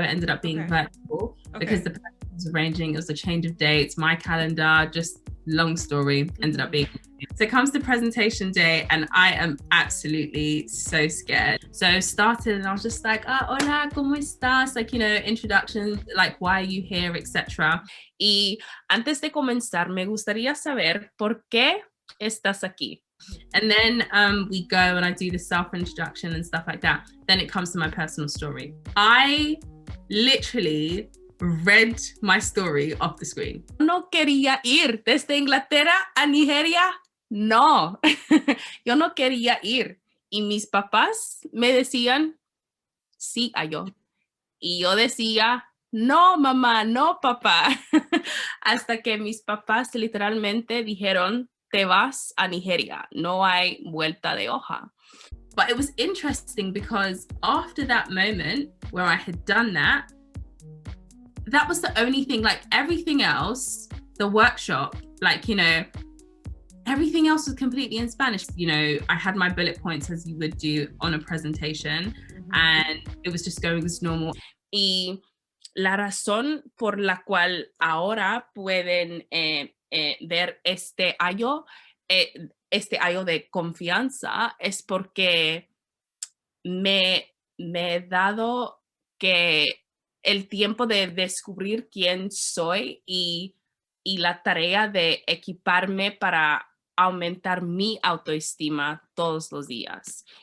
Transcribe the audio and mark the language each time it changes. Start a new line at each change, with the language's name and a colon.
English: It ended up being virtual because the person was arranging, it was a change of dates, my calendar, just long story, ended up being. So it comes to presentation day and I am absolutely so scared. So started and I was just like,
Spanish: hola, ¿cómo estás?
English: Like, introduction, like, why are you here, etc.
Spanish: Y antes de comenzar, me gustaría saber por qué estás aquí.
English: And then we go and I do the self-introduction and stuff like that. Then it comes to my personal story. I literally read my story off the screen.
Spanish: No quería ir desde Inglaterra a Nigeria. No, yo no quería ir. Y mis papás me decían, sí, Ayo. Y yo decía, no, mamá, no, papá. Hasta que mis papás literalmente dijeron, te vas a Nigeria. No hay vuelta de hoja.
English: But it was interesting because after that moment where I had done that was the only thing, like everything else, the workshop, like, everything else was completely in Spanish. I had my bullet points as you would do on a presentation, and it was just going as normal.
Spanish: Y la razón por la cual ahora pueden ver este ayo de confianza es porque me he dado que el tiempo de descubrir quién soy y la tarea de equiparme para aumentar mi autoestima todos los días.